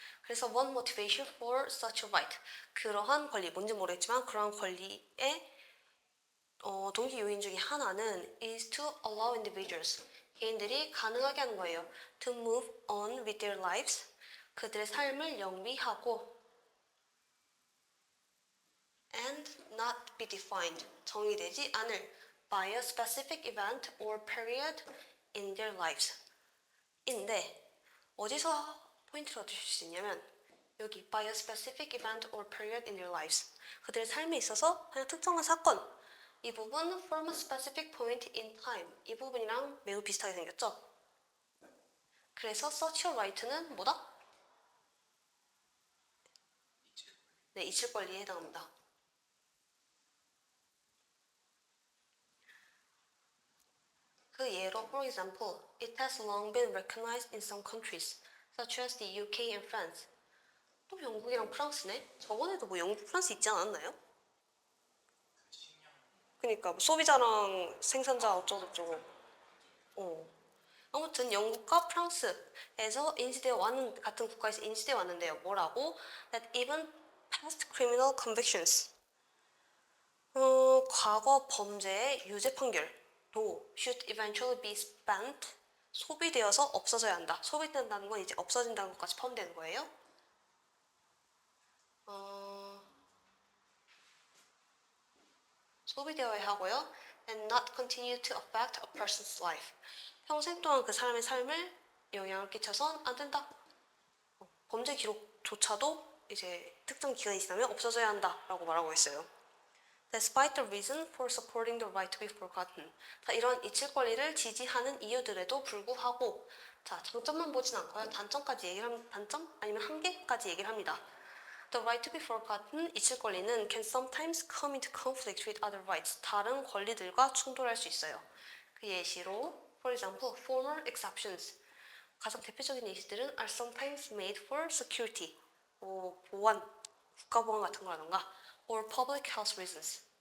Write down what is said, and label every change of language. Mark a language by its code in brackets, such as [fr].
[en] 그래서 one motivation for such a right. [ko] 그러한 권리, 뭔지 모르겠지만 그러한 권리의 동기 요인 중에 하나는 [en] is to allow individuals. [ko] 개인들이 가능하게 하는 거예요. [en] To move on with their lives. [ko] 그들의 삶을 영위하고 [en] and not be defined. [ko] 정의되지 않을 [en] by a specific event or period in their lives. [ko] 인데 어디서 포인트를 얻으실 수 있냐면 여기 [en] by a specific event or period in their lives. [ko] 그들의 삶에 있어서 그냥 특정한 사건 이 부분 [en] from a specific point in time [ko] 이 부분이랑 매우 비슷하게 생겼죠? 그래서 such a right는 뭐다? 네, 이칠 권리에 해당합니다. 그 예로 [en] for example, it has long been recognized in some countries such as the UK and France. [ko] 또 영국이랑 프랑스네? 저번에도 뭐 영국, 프랑스 있지 않았나요? 그니까 뭐 소비자랑 생산자 어쩌고저쩌고. 아무튼 영국과 프랑스에서 인지되어 왔는 같은 국가에서 인지되어 왔는데요. 뭐라고? [en] That even past criminal convictions. [ko] 과거 범죄의 유죄 판결도 [en] should eventually be spent. [ko] 소비되어서 없어져야 한다. 소비된다는 건 이제 없어진다는 것까지 포함되는 거예요. 소비되어야 하고요. [en] and not continue to affect a person's life. [ko] 평생 동안 그 사람의 삶을 영향을 끼쳐선 안 된다. 범죄 기록조차도 이제 특정 기간이 지나면 없어져야 한다라고 말하고 있어요. [en] Despite the reason for supporting the right to be forgotten. [ko] 자, 이런 잊힐 권리를 지지하는 이유들에도 불구하고, 자, 장점만 보진 않고요. 단점까지 얘기를 합니다. 단점 아니면 한계까지 얘기를 합니다. [en] The right to be forgotten, [ko] 잊힐 권리는 [en] can sometimes come into conflict with other rights. [ko] 다른 권리들과 충돌할 수 있어요. 그 예시로, [en] for example, formal exceptions. [ko] 가장 대표적인 예시들은 [en] are sometimes made for security, [ko] 보안, 국가보안 같은 거라던가, [en] or public health reasons.